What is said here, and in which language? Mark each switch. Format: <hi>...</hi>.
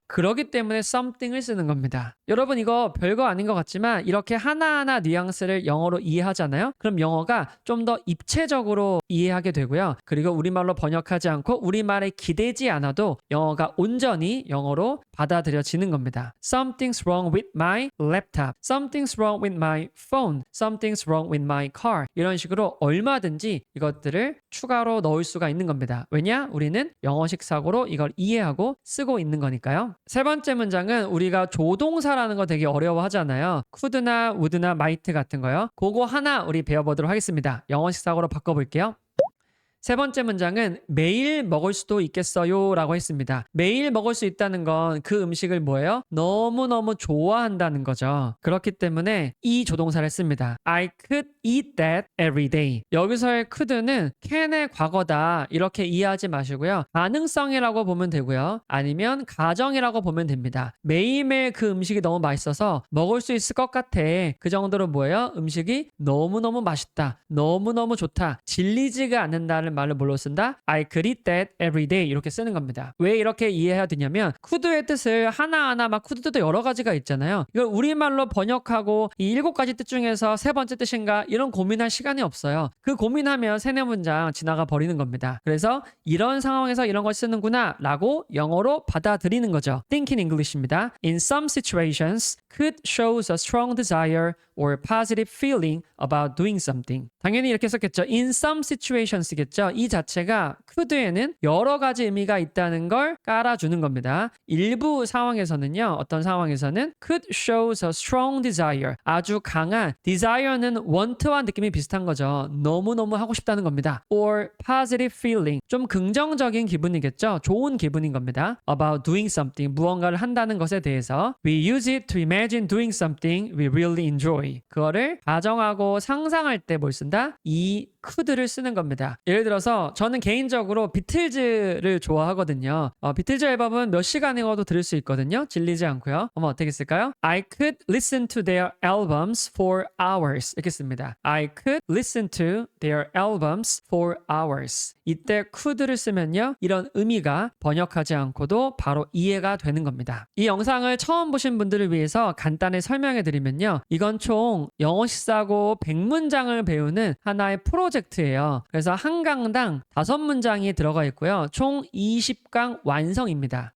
<ko>그렇기 때문에 something을 쓰는 겁니다. 여러분 이거 별거 아닌 것 같지만 이렇게 하나하나 뉘앙스를 영어로 이해하잖아요. 그럼 영어가 좀 더 입체적으로 이해하게 되고요. 그리고 우리말로 번역하지 않고 우리말에 기대지 않아도 영어가 온전히 영어로 받아들여지는 겁니다.</ko> <en>Something's wrong with my laptop. Something's wrong with my phone. Something's wrong with my car.</en> <ko>이런 식으로 얼마든지 이것들을 추가로 넣을 수가 있는 겁니다. 왜냐? 우리는 영어식 사고로 이걸 이해하고 쓰고 있는 거니까요. 세 번째 문장은 우리가 조동사라는 거 되게 어려워하잖아요. could나 would나 might 같은 거요. 그거 하나 우리 배워보도록 하겠습니다. 영어식 사고로 바꿔볼게요. 세 번째 문장은 매일 먹을 수도 있겠어요 라고 했습니다. 매일 먹을 수 있다는 건 그 음식을 뭐예요? 너무너무 좋아한다는 거죠. 그렇기 때문에 이 조동사를 씁니다.</ko> <en>I could eat that every day.</en> <ko>여기서의 could는 can의 과거다 이렇게 이해하지 마시고요. 가능성이라고 보면 되고요. 아니면 가정이라고 보면 됩니다. 매일매일 그 음식이 너무 맛있어서 먹을 수 있을 것 같아. 그 정도로 뭐예요? 음식이 너무너무 맛있다. 너무너무 좋다. 질리지가 않는다는 말을 뭘로 쓴다?</ko> <en>I could eat that every day</en> <ko>이렇게 쓰는 겁니다. 왜 이렇게 이해해야 되냐면 could의 뜻을 하나하나 막 could도 여러 가지가 있잖아요. 이걸 우리말로 번역하고 이 7가지 뜻 중에서 세 번째 뜻인가 이런 고민할 시간이 없어요. 그 고민하면 세네 문장 지나가 버리는 겁니다. 그래서 이런 상황에서 이런 걸 쓰는구나 라고 영어로 받아들이는 거죠.</ko> <en>Think in English입니다. In some situations, could shows a strong desire or positive feeling about doing something.</en> <ko>당연히 이렇게 썼겠죠.</ko> <en>In some situations겠죠.</en> <ko>이 자체가 could에는 여러 가지 의미가 있다는 걸 깔아주는 겁니다. 일부 상황에서는요. 어떤 상황에서는</ko> <en>could shows a strong desire.</en> <ko>아주 강한 desire는 want와 느낌이 비슷한 거죠. 너무너무 하고 싶다는 겁니다.</ko> <en>Or positive feeling.</en> <ko>좀 긍정적인 기분이겠죠. 좋은 기분인 겁니다.</ko> <en>About doing something.</en> <ko>무언가를 한다는 것에 대해서</ko> <en>We use it to imagine doing something we really enjoy.</en> <ko>그거를 가정하고 상상할 때 뭘 쓴다? 이 could를 쓰는 겁니다. 예를 들어서 저는 개인적으로 비틀즈를 좋아하거든요. 비틀즈 앨범은 몇 시간이어도 들을 수 있거든요. 질리지 않고요. 어떻게 쓸까요?</ko> <en>I could listen to their albums for hours.</en> <ko>이렇게 씁니다.</ko> <en>I could listen to their albums for hours.</en> <ko>이때 could를 쓰면요. 이런 의미가 번역하지 않고도 바로 이해가 되는 겁니다. 이 영상을 처음 보신 분들을 위해서 간단히 설명해 드리면요. 이건 총 영어식 사고 100문장을 배우는 하나의 프로젝트예요. 그래서 한 강당 5문장이 들어가 있고요. 총 20강 완성입니다.</ko>